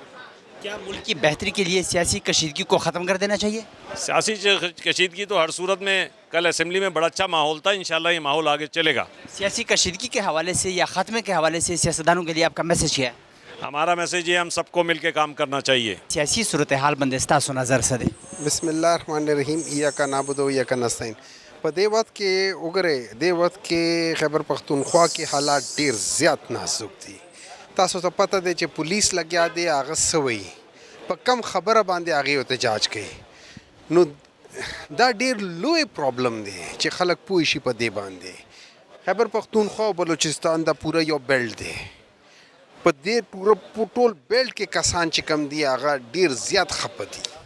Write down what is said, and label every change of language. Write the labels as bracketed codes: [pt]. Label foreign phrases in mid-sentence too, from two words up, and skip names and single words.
[ur] کیا ملک کی بہتری کے لیے سیاسی کشیدگی کو ختم کر دینا چاہیے سیاسی کشیدگی تو ہر صورت میں کل اسمبلی میں بڑا اچھا ماحول تھا انشاءاللہ یہ ماحول آگے چلے گا سیاسی کشیدگی کے حوالے سے یا خاتمے کے حوالے سے سیاستدانوں کے لیے آپ کا میسج کیا ہے ہمارا میسج یہ ہم سب کو مل کے کام کرنا چاہیے [ps] سیاسی صورتحال باندې ستاسو نظر څه دی [ar] بسم الله الرحمن الرحیم ایاک نعبد و ایاک نستعین [ps] په دې وخت کې وګورئ دې وخت کې خیبر پختونخوا کې حالات ډیر زیات نازک دي تاسو ته پته دی چې پولیس لګیا دی هغه څه وایي په کم خبره باندې هغې احتجاج کوي نو دا ډیر لوی پرابلم دی چې خلک پوه شي په دې باندې خیبر پختونخوا او بلوچستان دا پوره یو بیلټ دی په دې پوره ټول بیلټ کې کسان چې کم دي هغه ډیر زیات خفه دي